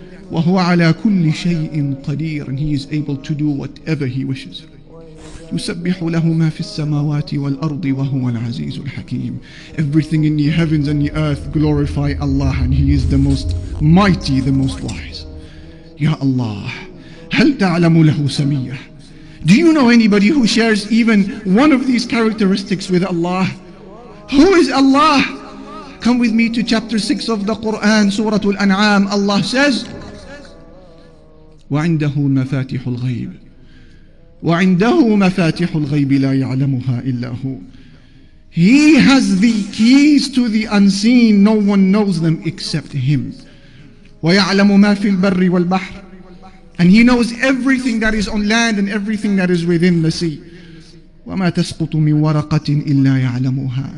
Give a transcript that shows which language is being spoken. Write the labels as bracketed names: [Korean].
[Arabic] وَهُوَ عَلَى كُلِّ شَيْءٍ قَدِيرٌ. [English] And He is able to do whatever He wishes. [Arabic] يُسَبِّحُ لَهُ مَا فِي السَّمَاوَاتِ وَالْأَرْضِ وَهُوَ الْعَزِيزُ الْحَكِيمُ. [English] Everything in the heavens and the earth glorify Allah, and He is the most mighty, the most wise. [Arabic] Ya Allah, هَلْ تَعْلَمُ لَهُ سَمِيَّةً. [English] Do you know anybody who shares even one of these characteristics with Allah? Who is Allah? Come with me to chapter 6 of the Quran, Surah Al-An'am. Allah says, [Arabic] وَعِنْدَهُ مَفَاتِحُ الْغَيْبِ وَعِنْدَهُ مَفَاتِحُ الْغَيْبِ لَا يَعْلَمُهَا إِلَّا هُ. [English] He has the keys to the unseen. No one knows them except Him. [Arabic] وَيَعْلَمُ مَا فِي الْبَرِّ وَالْبَحْرِ. [English] And He knows everything that is on land and everything that is within the sea. [Arabic] وَمَا تَسْقُطُ مِنْ وَرَقَةٍ إِلَّا يَعْلَمُهَا.